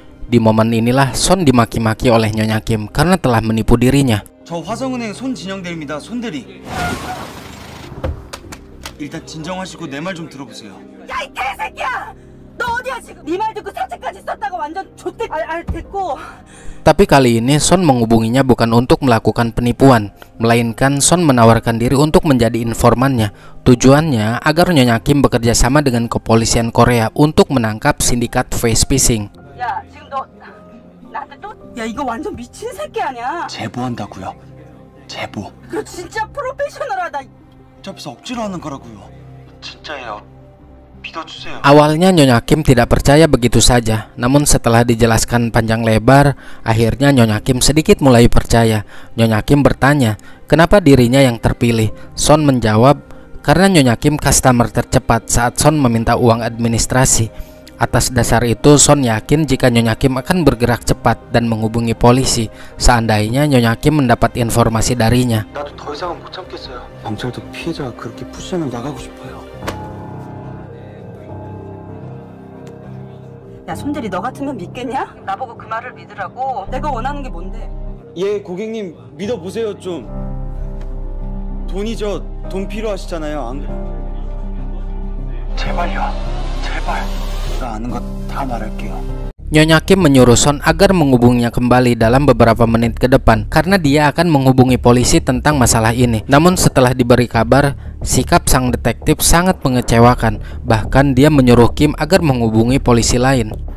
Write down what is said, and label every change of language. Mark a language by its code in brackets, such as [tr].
[id] Di momen inilah Son dimaki-maki oleh Nyonya Kim karena telah menipu dirinya. [ko] 저 화성은행 손진영대리입니다. 손대리. 일단 진정하시고 내 말 좀 들어보세요. 야, 이 개새끼야! 너 어디야 지금? 네 말 듣고 사채까지 썼다가 완전 좆대. 됐고. [id] Tapi kali ini Son menghubunginya bukan untuk melakukan penipuan, melainkan Son menawarkan diri untuk menjadi informannya. Tujuannya agar Nyonya Kim bekerja sama dengan kepolisian Korea untuk menangkap sindikat face phishing. [ko] 야, 지금 너 나한테 또? 야, 이거 완전 미친 새끼 아니야? 제보한다고요. 제보. 그거 진짜 프로페셔널하다. 어차피 억지로 하는 거라고요. 진짜예요. 믿어주세요. [id] Awalnya Nyonya Kim tidak percaya begitu saja, namun setelah dijelaskan panjang lebar, akhirnya Nyonya Kim sedikit mulai percaya. Nyonya Kim bertanya, kenapa dirinya yang terpilih? Son menjawab, karena Nyonya Kim customer tercepat saat Son meminta uang administrasi. Atas dasar itu, Son yakin jika Nyonya Kim akan bergerak cepat dan menghubungi polisi seandainya Nyonya Kim mendapat informasi darinya. [ko] 나도 더 이상은 못 참겠어요. 경찰도 피해자가 그렇게 푸시하면 나가고 싶어요. 야, 손대리 너 같으면 믿겠냐? 나보고 그 말을 믿으라고. 내가 원하는 게 뭔데? 예, 고객님 믿어보세요 좀. 돈이죠. 돈 필요하시잖아요. 안 그래? 제발요. 제발. 제가 아는 거 다 말할게요. [id] Nyonya Kim menyuruh Son agar menghubunginya kembali dalam beberapa menit ke depan karena dia akan menghubungi polisi tentang masalah ini. Namun setelah diberi kabar, sikap sang detektif sangat mengecewakan. Bahkan dia menyuruh Kim agar menghubungi polisi lain.